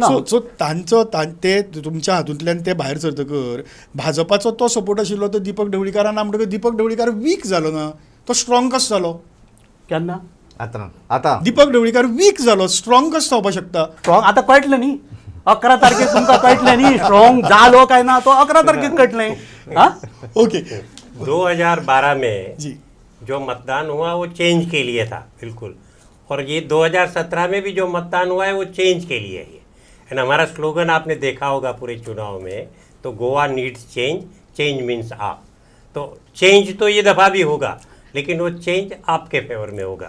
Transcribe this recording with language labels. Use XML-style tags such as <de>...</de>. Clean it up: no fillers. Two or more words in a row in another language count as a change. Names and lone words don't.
<kok>सो ते तुमच्या हातूंतल्यान ते भायर सरतकर भाजपाचो तो सपोर्ट आशिल्लो तो दीपक ढवळीकारान ना म्हणटकच दीपक ढवळीकार वीक जालो ना, तो स्ट्रॉंग कसो जालो? केन्ना आतां दीपक ढवळीकार वीक जालो, स्ट्रॉंग कसो जावपाक शकता? स्ट्रॉंग आतां कळटलें न्ही. 11 तारखेक तुमकां कळटलें न्ही स्ट्रॉंग जालो काय ना, तो 11 तारखेक कळटलें. ओके.</kok> <hi>2012 में जी. जो मतदान हुआ वो चेंज के लिए था बिल्कुल, और ये 2017 में भी जो मतदान हुआ है वो चेंज के लिए है. एंड हमारा स्लोगन आपने देखा होगा पूरे चुनाव में, तो</hi> <en>Goa needs change, change means AAP.</en> <hi>तो चेंज तो ये दफ़ा भी होगा, लेकिन वो चेंज आपके फेवर में होगा.</hi>